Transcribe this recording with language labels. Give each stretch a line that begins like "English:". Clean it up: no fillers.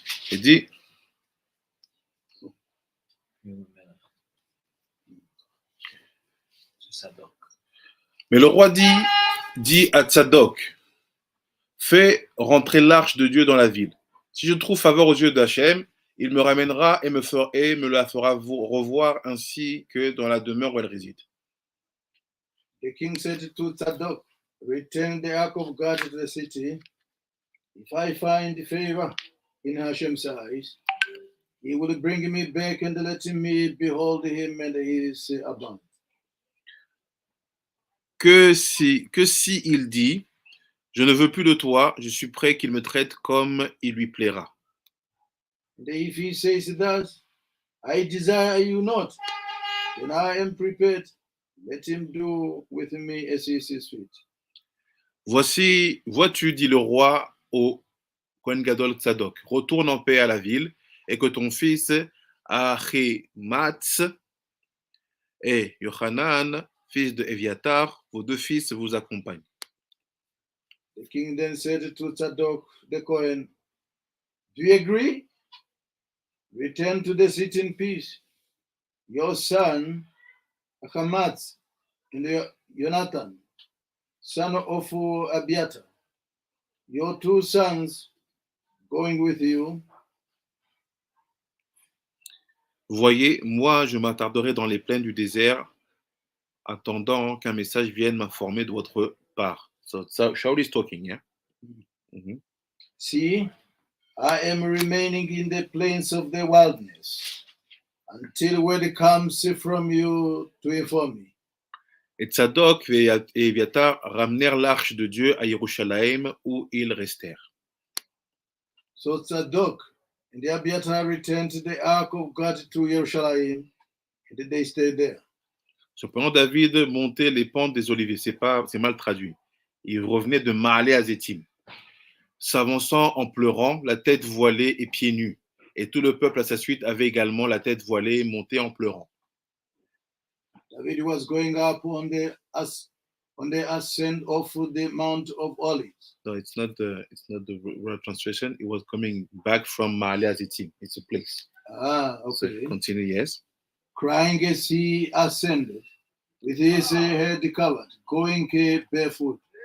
French: Il dit, mais le roi dit à Tzadok, fais rentrer l'arche de Dieu dans la ville. Si je trouve faveur aux yeux d'Hachem, il me ramènera et me la fera revoir ainsi que dans la demeure où elle réside.
English: the king said to Tzadok, return the ark of God to the city. If I find favor in Hashem's eyes, he will bring me back and let me behold him and his abundance.
French: Que si il dit, je ne veux plus de toi, je suis prêt qu'il me traite comme il lui plaira.
English: And if he says thus, I desire you not, then I am prepared. Let him do with me as he sees fit.
French: Voici, vois-tu, dit le roi au Kohen Gadol Tzadok, retourne en paix à la ville et que ton fils Achimatz et Yochanan, fils de Eviatar, vos deux fils vous accompagnent.
English: The king then said to Tzadok the Kohen, do you agree? Return to the city in peace. Your son, Achamatz, and Jonathan, son of Abiatar, your two sons going with you.
French: Voyez, moi je m'attarderai dans les plaines du désert, attendant qu'un message vienne m'informer de votre part.
English: So Shaul is talking, yeah? Mm-hmm. See, I am remaining in the plains of the wilderness until word comes from you to inform me.
French: Et Tzadok et Eviatar ramenèrent l'arche de Dieu à Yerushalmi où ils restèrent.
English: So Tzadok and Abiatar returned to the ark of God to Jerusalem, and they stayed there.
French: Cependant, David montait les pentes des oliviers. C'est mal traduit. Il revenait de Mahalé à Zétim, s'avançant en pleurant, la tête voilée et pieds nus. Et tout le peuple à sa suite avait également la tête voilée, monté en pleurant.
English: David was going up on the ascent of the Mount of Olives. So it's not the word translation. It was coming back from Mahalé à Zétim. It's a place. Ah, okay. So continue, yes. Crying as he ascended, with his head covered, going barefoot.